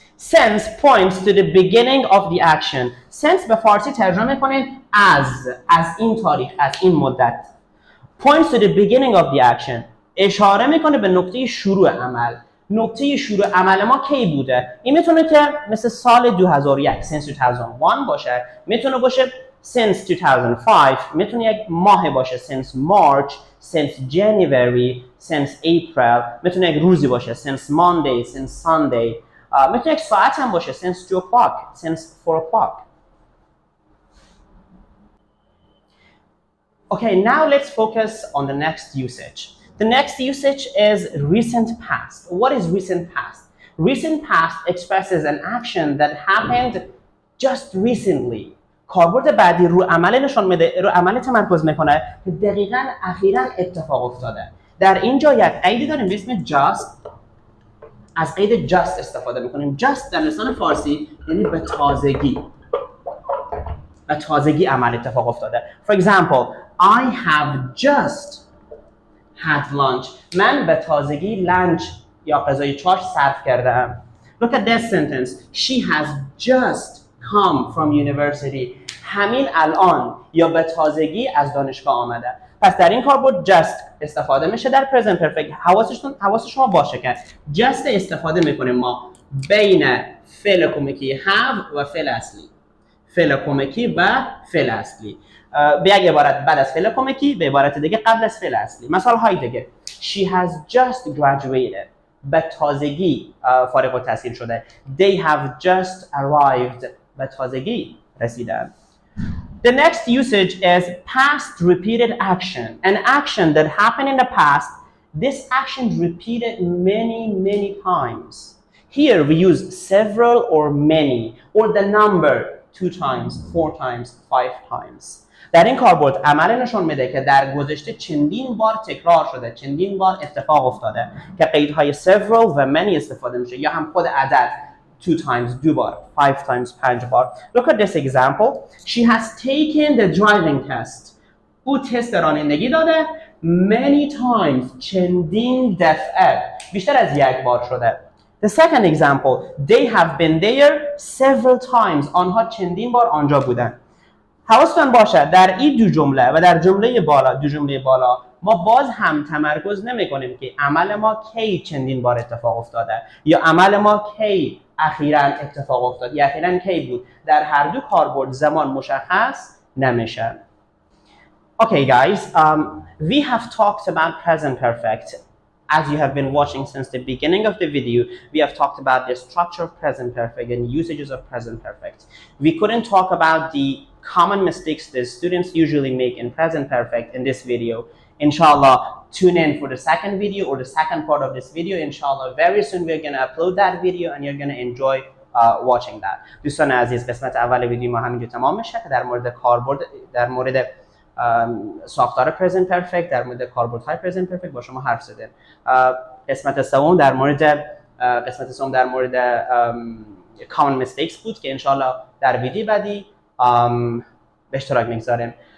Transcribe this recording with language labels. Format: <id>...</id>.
<en>Since points to the beginning of the action.</en> <fa>Since به فارسی ترجمه کنید از این تاریخ، از این مدت.</fa> <en>Points to the beginning of the action.</en> <fa>اشاره میکنه به نقطه شروع عمل. نقطه شروع عمل ما کی بوده؟ این میتونه که مثل سال 2001 since 2001 باشه، میتونه باشه since 2005، میتونه یک ماه باشه since March، since January، since April، میتونه یک روزی باشه since Monday، since Sunday، میتونه یک ساعت هم باشه since 2 o'clock، since 4 o'clock.</fa> <en>Okay, now let's focus on the next usage. The next usage is recent past. What is recent past? Recent past expresses an action that happened just recently.</en> <fa>کاربرد بعدی رو عمل نشان میده، رو عمل تمرکز میکنه که دقیقاً اخیراً اتفاق افتاده. در اینجا یک قیدی داریم به اسم just. از قید just استفاده میکنیم. just در لسان فارسی یعنی به تازگی. به تازگی عمل اتفاق افتاده.</fa> <en>For example, I have just had lunch.</en> <fa>من به تازگی لنچ یا غذای چاش صرف کردم.</fa> <en>Look at this sentence. She has just come from university.</en> <fa>همین الان یا به تازگی از دانشگاه آمده. پس در این کاربرد just استفاده میشه در present perfect. حواس شما باشه که just استفاده میکنیم ما بین فعل کمکی have و فعل اصلی. فعل کمکی و فعل اصلی. به یک عبارت بعد از فعل کمکی، به عبارت دیگه قبل از فعل اصلی. مثال های دیگه.</fa> <en>She has just graduated.</en> <fa>به تازگی فارغ التحصیل شده.</fa> <en>They have just arrived.</en> <fa>به تازگی رسیدن.</fa> <en>The next usage is past repeated action. An action that happened in the past. This action repeated many times. Here we use several or many or the number 2 times, 4 times, 5 times.</en> <fa>در این کاربرد عمل نشان میده که در گذشته چندین بار تکرار شده، چندین بار اتفاق افتاده که قیدهای several و many استفاده میشه یا هم خود عدد 2 times 2 بار، 5 times 5 بار.</fa> <en>Look at this example. She has taken the driving test.</en> <fa>او تست رانندگی داده</fa> <en>many times،</en> <fa>چندین دفعه، بیشتر از یک بار شده.</fa> <en>The second example, they have been there several times.</en> <fa>آنها چندین بار آنجا بودن. حواستون باشه در این دو جمله و در جمله بالا ما باز هم تمرکز نمی کنیم که عمل ما کی چندین بار اتفاق افتاده یا عمل ما کی اخیراً اتفاق افتاد یا اخیراً کی بود. در هر دو کاربرد زمان مشخص نمیشه.</fa> <en>Okay guys, we have talked about present perfect. As you have been watching since the beginning of the video, we have talked about the structure of present perfect and usages of present perfect. We couldn't talk about the common mistakes that students usually make in present perfect in this video. Inshallah, tune in for the second video or the second part of this video. Inshallah, very soon we're going to upload that video and you're going to enjoy watching that.</en> <fa>دوستان عزیز، قسمت اول ویدیو ما همینجا تمام میشه که در مورد کاربرد، در مورد ساختار present perfect، در مورد کاربردهای present perfect با شما حرف زدیم. قسمت سوم در مورد common mistakes بود که انشالله در ویدیو بعدی به اشتراک میگذاریم.</fa>